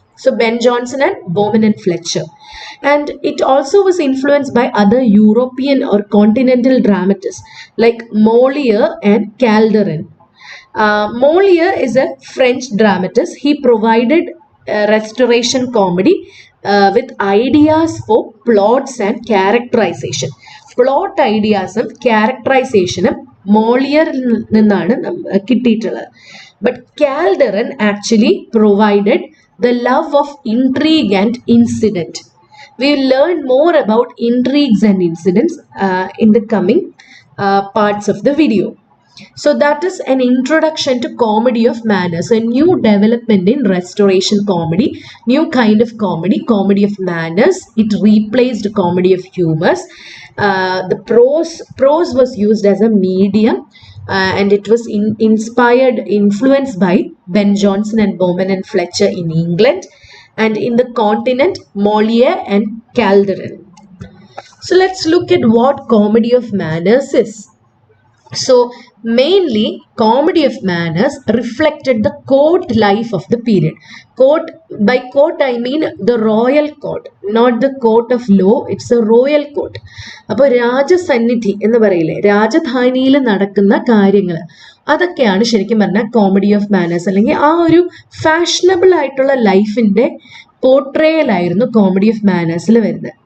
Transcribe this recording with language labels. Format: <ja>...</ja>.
<en>So Ben Jonson and Beaumont and Fletcher. And it also was influenced by other European or continental dramatists like Molière and Calderon. Molière is a French dramatist. He provided restoration comedy with ideas for plots and characterization.</en> <ml>Plot ഐഡിയാസും ക്യാരക്ടറൈസേഷനും മോളിയറിൽ നിന്നാണ് കിട്ടിയിട്ടുള്ളത്.</ml> <en>But Calderon actually provided the love of intrigue and incident. We will learn more about intrigues and incidents in the coming parts of the video. So that is an introduction to comedy of manners, a new development in restoration comedy, new kind of comedy, comedy of manners. It replaced comedy of humors. The prose was used as a medium and it was influenced by Ben Jonson and Beaumont and Fletcher in England, and in the continent, Molière and Calderon. So let's look at what comedy of manners is. So mainly comedy of manners reflected the court life of the period. Court, by court I mean the royal court, not the court of law, it's a royal court.</en> <ml>അപ്പോൾ രാജസന്നിധി എന്ന് പറയില്ലേ, രാജധാനിയിൽ നടക്കുന്ന കാര്യങ്ങൾ, അതൊക്കെയാണ് ശരിക്കും പറഞ്ഞാൽ comedy of manners, അല്ലെങ്കിൽ ആ ഒരു ഫാഷനബിൾ ആയിട്ടുള്ള ലൈഫിന്റെ പോർട്രേയൽ ആയിരുന്നു കോമഡി ഓഫ് മാനേഴ്സിൽ വരുന്നത്.</ml>